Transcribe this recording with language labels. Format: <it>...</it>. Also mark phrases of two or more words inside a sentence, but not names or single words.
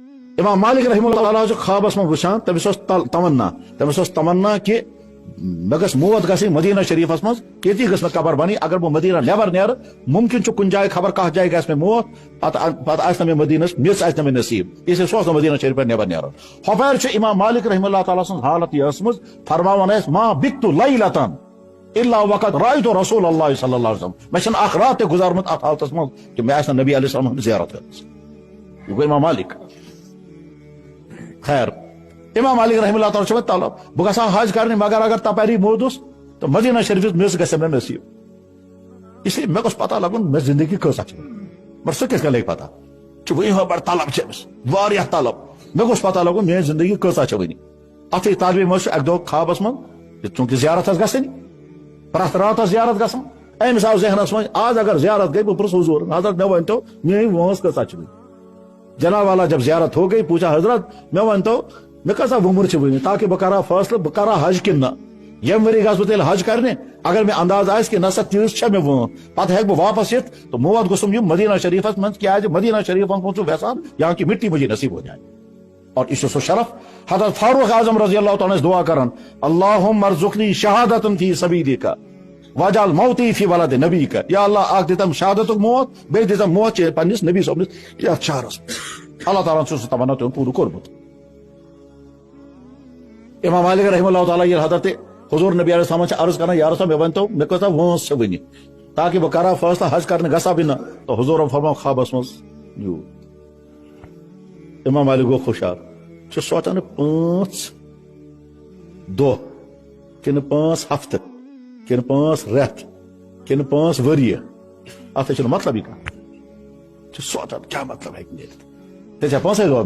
<ks>امام مالک رحمہ اللہ تعالیٰ خوابس من وچان تمس تمنا کہ مے گھس موت گژھٕنۍ مدینہ شریفس مز کیتی گھس مے قبر بنی اگر بہ مدینہ نیبر نیرٕ ممکن کن جائے خبر کھ جائے گژھِ مے موت پتہ آسہِ مے مدینس میژ آسہِ مے نصیب اس لیے سوز مدینہ شریف پہ نیبر نیران ہپٲرۍ چھُ امام مالک رحمہ اللہ تعالیٰ سٕنٛز حالت یہ ٲسمٕژ فرماوان ٲسۍ</ks> <ar>ما بِکتُ لیلتن الا وقت رأيت رسول اللہ صلی اللہ علیہ وسلم</ar> <ks>مے چھنہٕ اکھ رات تہِ گزارمُت اتھ حالتس منٛز کہ مے آسہِ نہٕ نبی علیہ السلام ہٕنٛز زیارت کٔرمٕژ یہ گوٚو امام مالک خیر امام مالک رحمہ اللہ تعالیٰ چھُ طلب بہ گژھا حج کرنہِ مگر اگر تپٲری موٗدُس تو مدینہ شریف میژ گژھِ مے نصیب اس لیے مے گوٚژھ پتہ لگُن مے زندگی کۭژاہ چھِ مگر سُہ کِتھ کٔنۍ لگہِ پتہ چھُ وۄنۍ بڑٕ طلب چھِ أمِس واریاہ طلب مے گوٚژھ پتہ لگُن میٲنۍ زندگی کۭژاہ چھِ وٕنہِ اتھٕے طالبہِ علمس چھُ اکہِ دۄہ خوابس منٛز چوٗنکہِ زیارت ٲس گژھٕنۍ پرٛٮ۪تھ راتس زیارت گژھان أمِس آو ذہنس منٛز آز اگر زیارت گئی بہٕ پرٛژھٕ حضور حضرت مے ؤنۍتو میٲنۍ وٲنٛس کۭژاہ چھِ وٕنہِ</ks> <ur>جناب والا جب زیارت ہو گئی پوچھا حضرت</ur> <ks>مے ؤنۍتو مے کۭژاہ وُمر چھِ وٕنہِ تاکہ بہٕ کرٕ ہا فٲصلہٕ بہٕ کرٕ ہا حج کِنہٕ نہ ییٚمہِ ؤری گژھٕ بہٕ تیٚلہِ حج کرنہِ اگر مےٚ انداز آسہِ کہ نہ سا تیٖژ چھےٚ مےٚ وٲنٛس پتہٕ ہیٚکہٕ بہٕ واپس یِتھ تہٕ موت گوٚژھُم یُن مدینہ شریفس منٛز کیازِ مدینہ شریفس منٛز چھُ ویژان</ks> <ur>یہاں کی مٹی مجھے نصیب ہو جائے</ur> <ks>اور یہ سو شرف حضرت فاروق اعظم رضی اللہ تعالیٰ دعا کران</ks> <ar>اللہم ارزقنی شہادتن فی سبیلک واجعل موتی فی ولد نبیک</ar> <ks>یا اللہ اکھ دِتم شہادتُک موت بیٚیہِ دِتم موت چھِ پننس نبی صٲبنس یتھ شہرس اللہ تعالیٰ چھُ سُہ تمنا تِمن پوٗرٕ کوٚرمُت امام مالک رحمہ اللہ تعالیٰ ییٚلہِ حضرت حضور نبی علیہ السلام عرض کران یا رسول مے ؤنۍتو مے کۭژاہ وٲنٛس چھِ وٕنہِ تاکہ بہٕ کرٕ ہا فٲصلہٕ حج کرنہِ گژھا بہٕ نہ تو حضورن فرماو خوابس منٛز یوٗت امام مالک گوٚو خوشحال چھُ سونٛچان 5 دۄہ کِنہٕ 5 ہفتہٕ کِنہٕ 5 رٮ۪تھ کِنہٕ 5 ؤرۍ اتھ چھُنہٕ مطلبٕے کانٛہہ چھُ سونٛچان کیٛاہ مطلب ہیٚکہِ نیرِتھ تیٚلہِ چھا 5 دۄہ</ks>